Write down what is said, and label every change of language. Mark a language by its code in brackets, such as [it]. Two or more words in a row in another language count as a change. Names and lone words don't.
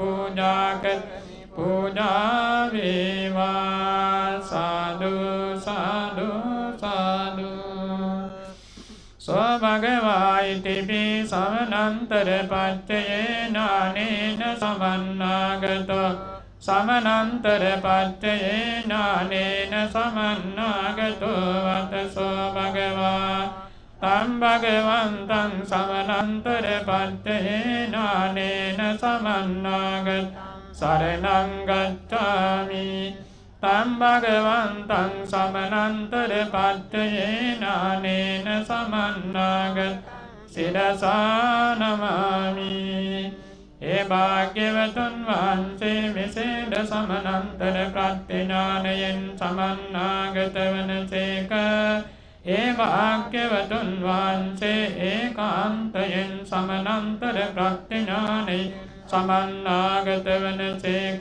[si] පූජා වේවා [pi] සාදු සාදු සාදු සෝභගවායිතිපි සමනන්තර පච්චයේ නානේන සමන්නාගතෝ සමනන්තර පච්චයේ නානේන සමන්නාගතෝ වතසෝ භගවා තම් භගවන්තං සමනන්තර පච්චයේ නානේන සමන්නාගත සරණං ගච්ඡාමි තම් භගවන්තං සමනන්තර පච්චයේ නානේන සමන්නාගත සිරසා නමාමි [si] ඒ භාග්‍යවතුන් වහන්සේ මෙසේද සමනන්තර ප්‍රඥානයෙන් සමන්නාගත වනසේක ඒ භාග්‍යවතුන් වහන්සේ ඒකාන්තයෙන් සමනන්තර ප්‍රඥානයෙන් සමන්නාගත වනසේක